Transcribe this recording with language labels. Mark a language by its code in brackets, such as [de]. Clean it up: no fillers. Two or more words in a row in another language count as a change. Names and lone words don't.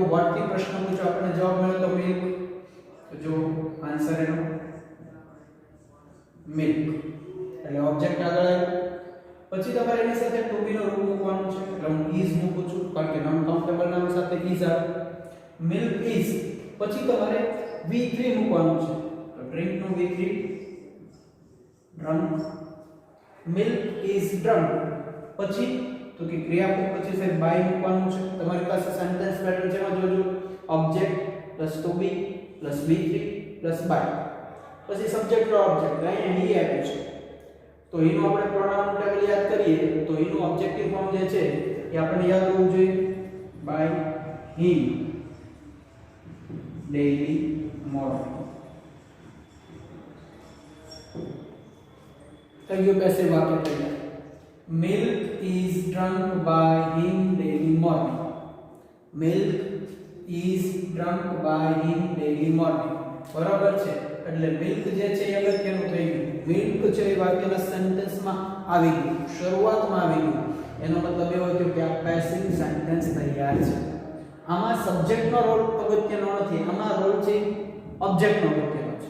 [gu] વોટ થી પ્રશ્ન પૂછો, આપણને જવાબ મળ્યો તો મિલ્ક. તો જો આન્સર એનો મિલ્ક એટલે ઓબ્જેક્ટ આગળ આવ્યો. પછી તમારે એની સાથે [en] to be [gu] નો રૂપ મૂકવાનો છે. એટલે હું ઇઝ મૂકું છું કારણ કે નોન કાઉન્ટેબલ નામ સાથે ઇઝ આવે. [en] milk is, [gu] પછી તમારે v3 મૂકવાનું છે. [en] Drink નું v3 drunk, milk is drunk. [gu] પછી તો કે ક્રિયાપદ પછી સાહેબ બાય મૂકવાનું છે. તમારી પાસે [en] sentence pattern [gu] છે એમાં જોજો [en] object plus to be plus v3 plus by, [gu] પછી [en] subject or object [gu] અહીંયા હી આપ્યું છે. તો એનું આપણે [en] pronoun table [gu] યાદ કરીએ તો એનું [en] objective form [gu] જે છે એ આપણે યાદ હોવું જોઈએ. [en] બાય him daily morning. [gu] થઈ ગયું પેસિવ વાક્ય તૈયાર. [en] Milk is drunk by him daily morning. Milk is drunk by him daily morning. [gu] બરાબર છે. એટલે મિલ્ક જે છે એ અગત્યનું થઈ ગયું. મિલ્ક છે એ વાક્યના સેન્ટેન્સમાં આવી ગયું, શરૂઆતમાં આવી ગયું. એનો મતલબ એવો થયો કે આ [en] passive sentence [gu] તૈયાર છે. આમાં સબ્જેક્ટનો રોલ અગત્યનો નથી, આમાં રોલ છે ઓબ્જેક્ટનો અગત્યનો છે.